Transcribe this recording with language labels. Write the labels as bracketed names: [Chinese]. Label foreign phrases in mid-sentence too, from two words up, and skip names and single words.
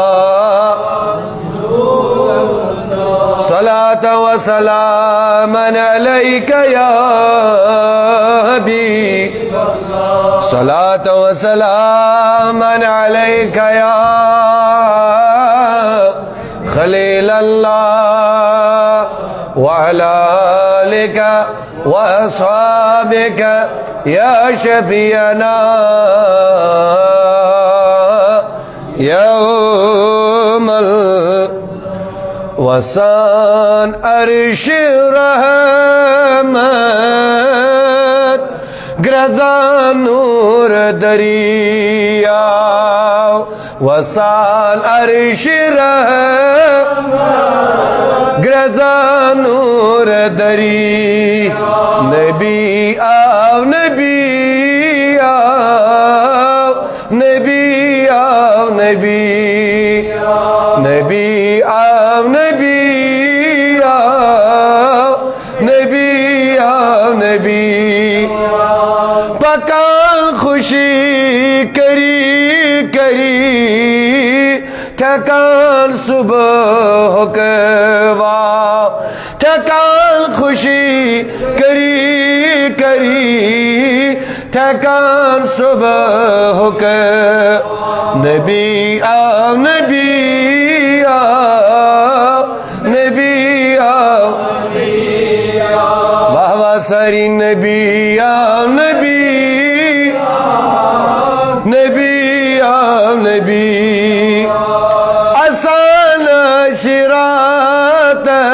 [Arabic] صلاة وسلاما عليك يا حبيب صلاة وسلاما عليك يا خليل الله وعلى آلك وأصحابك يا شفيعنا [Kashmiri] يوم وسان عرش رحمت گرزان نور دریا وسان عرش رحمت گرزان نور دری نبی آو نبی آو نبی آو نبی نبی آو نبی آو نبی آو نبی پکان خوشی کری کری تھکان صبح کوا تھکان خوشی کری کری تھکان صبح کے نبی آو نبی آو نبی آو واہ واہ ساری نبی آو نبی نبی آو نبی آسان شرات